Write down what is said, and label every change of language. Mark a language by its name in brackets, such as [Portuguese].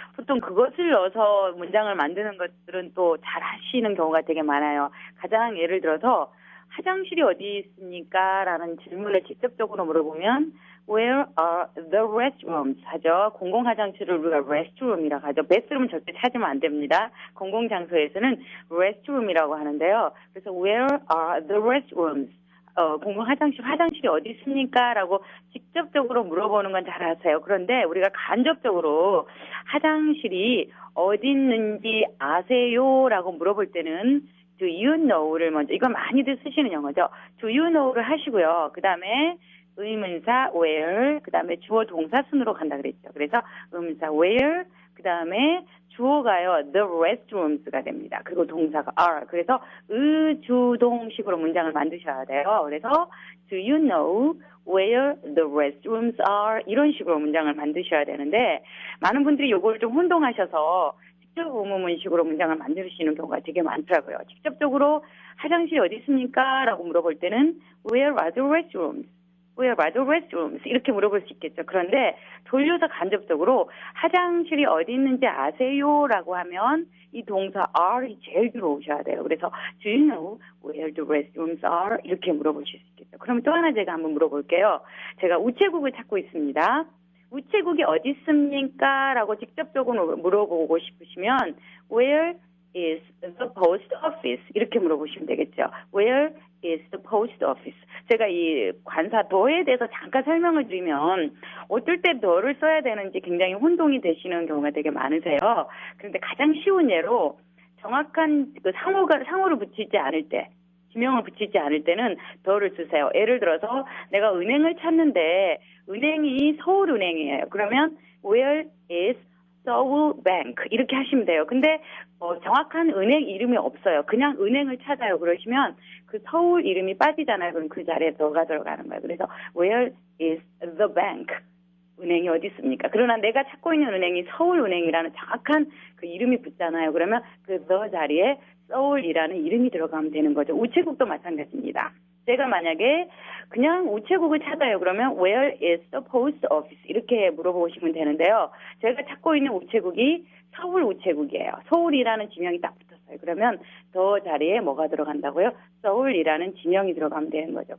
[Korean] 보통 그것을 넣어서 문장을 만드는 것들은 또 잘 하시는 경우가 되게 많아요. 가장 예를 들어서 화장실이 어디 있습니까? 라는 질문을 직접적으로 물어보면 [English] Where are the restrooms? [Korean] 하죠. 공공 화장실을 우리가 restroom이라고 하죠. bathroom 절대 찾으면 안 됩니다. 공공 장소에서는 restroom이라고 하는데요. 그래서 [English] Where are the restrooms? [Korean] 공공 화장실이 어디 있습니까? 라고 직접적으로 물어보는 건 잘 아세요. 그런데 우리가 간접적으로 화장실이 어디 있는지 아세요? 라고 물어볼 때는 [English] Do you know [Korean] 를 먼저, 이건 많이들 쓰시는 영어죠. [English] Do you know [Korean] 를 하시고요. 그 다음에 의문사 where, 그 다음에 주어 동사 순으로 간다 그랬죠. 그래서 의문사 where, 그 다음에 주어가요, the restrooms가 됩니다. 그리고 동사가 are. 그래서 의주동식으로 문장을 만드셔야 돼요. 그래서 [English] do you know where the restrooms are? [Korean] 이런 식으로 문장을 만드셔야 되는데 많은 분들이 요걸 좀 혼동하셔서 직접 의문문식으로 문장을 만드시는 경우가 되게 많더라고요. 직접적으로 화장실이 어디 있습니까? 라고 물어볼 때는 [English] Where are the restrooms? Where are the restrooms? [Korean] 이렇게 물어볼 수 있겠죠. 그런데 돌려서 간접적으로 화장실이 어디 있는지 아세요? 라고 하면 이 동사 are이 제일 들어오셔야 돼요. 그래서 [English] Do you know where the restrooms are? [Korean] 이렇게 물어보실 수 있겠죠. 그러면 또 하나 제가 한번 물어볼게요. 제가 우체국을 찾고 있습니다. 우체국이 어디 있습니까? 라고 직접적으로 물어보고 싶으시면 [English] Where is the post office? [Korean] 이렇게 물어보시면 되겠죠. [English] Where is the post office? [Korean] 제가 이 관사 더에 대해서 잠깐 설명을 드리면 어떨 때 더를 써야 되는지 굉장히 혼동이 되시는 경우가 되게 많으세요. 그런데 가장 쉬운 예로 정확한 그 상호를 붙이지 않을 때, 지명을 붙이지 않을 때는 더를 쓰세요. 예를 들어서 내가 은행을 찾는데 은행이 서울은행이에요. 그러면 [English] Where is Seoul Bank? [Korean] 이렇게 하시면 돼요. 근데 정확한 은행 이름이 없어요. 그냥 은행을 찾아요. 그러시면 그 서울 이름이 빠지잖아요. 그럼 그 자리에 더가 들어가는 거예요. 그래서 [English] Where is the bank? [Korean] 은행이 어디 있습니까? 그러나 내가 찾고 있는 은행이 서울은행이라는 정확한 그 이름이 붙잖아요. 그러면 그 the 자리에 서울이라는 이름이 들어가면 되는 거죠. 우체국도 마찬가지입니다. 제가 만약에 그냥 우체국을 찾아요. 그러면 [English] Where is the post office? [Korean] 이렇게 물어보시면 되는데요. 제가 찾고 있는 우체국이 서울 우체국이에요. 서울이라는 지명이 딱 붙었어요. 그러면 더 자리에 뭐가 들어간다고요? 서울이라는 지명이 들어가면 되는 거죠.